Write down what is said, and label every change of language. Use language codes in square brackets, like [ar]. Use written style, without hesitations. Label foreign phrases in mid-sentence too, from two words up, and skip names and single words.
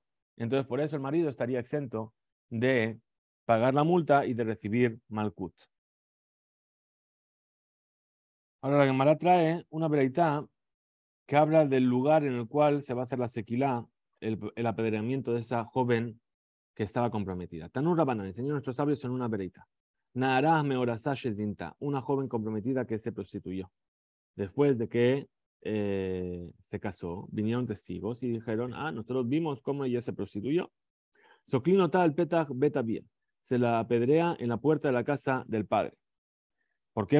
[es] Entonces, por eso el marido estaría exento de pagar la multa y de recibir Malkut. Ahora la Gemara trae una breitá que habla del lugar en el cual se va a hacer la sequilá, el apedreamiento de esa joven que estaba comprometida. [arc] תנו רבנן, [es] enseñó a nuestros sabios en una breitá. [he] נערה מאורסה שזינתה, [es] una joven comprometida que se prostituyó. Después de que se casó, vinieron testigos y dijeron, nosotros vimos cómo ella se prostituyó. [he] סוקלין אותה על פתח בית אביה, [es] se la apedrea en la puerta de la casa del padre. ¿Por qué?